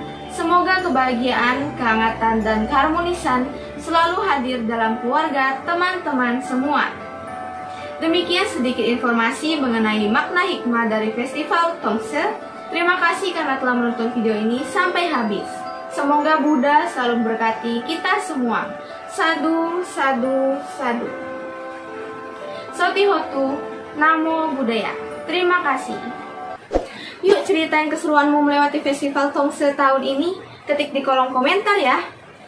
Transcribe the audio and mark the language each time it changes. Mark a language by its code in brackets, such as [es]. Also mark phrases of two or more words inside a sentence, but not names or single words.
[id] Semoga kebahagiaan, kehangatan, dan keharmonisan selalu hadir dalam keluarga teman-teman semua. Demikian sedikit informasi mengenai makna hikmah dari Festival Tongse. Terima kasih karena telah menonton video ini sampai habis. Semoga Buddha selalu memberkati kita semua. [pi] Sadu, sadu, sadu. Sotihotu, Namo Buddhaya. [id] Terima kasih. Yuk ceritain keseruanmu melewati Festival Tongse tahun ini. Ketik di kolom komentar ya.